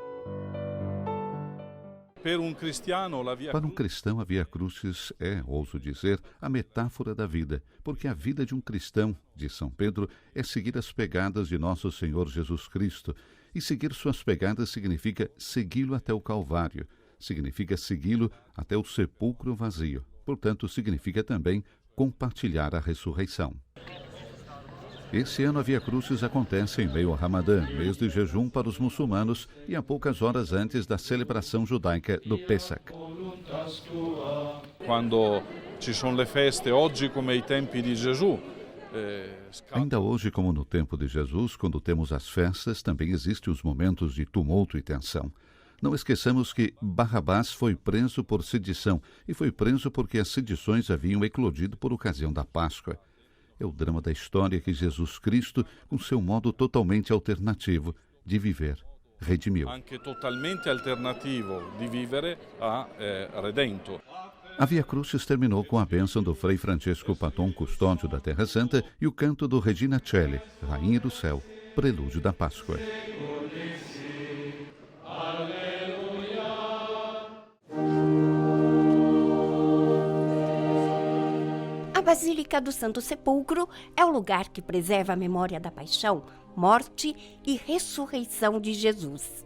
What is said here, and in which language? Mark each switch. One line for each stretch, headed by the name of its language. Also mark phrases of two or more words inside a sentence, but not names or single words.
Portuguese: Para um cristão, a Via Crucis é, ouso dizer, a metáfora da vida, porque a vida de um cristão, diz São Pedro, é seguir as pegadas de nosso Senhor Jesus Cristo, e seguir suas pegadas significa segui-lo até o Calvário, significa segui-lo até o sepulcro vazio, portanto, significa também compartilhar a ressurreição. Esse ano a Via Crucis acontece em meio ao Ramadã, mês de jejum para os muçulmanos, e a poucas horas antes da celebração judaica do Pesach.
Italian: Quando ci sono le feste, oggi come ai tempi di Gesù.
Portuguese: Ainda hoje, como no tempo de Jesus, quando temos as festas, também existem os momentos de tumulto e tensão. Não esqueçamos que Barrabás foi preso por sedição, e foi preso porque as sedições haviam eclodido por ocasião da Páscoa. É o drama da história que Jesus Cristo, com seu modo totalmente alternativo de viver, redimiu.
Italian: Anche totalmente alternativo di vivere ha redento.
Portuguese: A Via Crucis terminou com a bênção do Frei Francesco Paton, custódio da Terra Santa, e o canto do Regina Coeli, Rainha do Céu, prelúdio da Páscoa. A Basílica do Santo Sepulcro é o lugar que preserva a memória da paixão, morte e ressurreição de Jesus.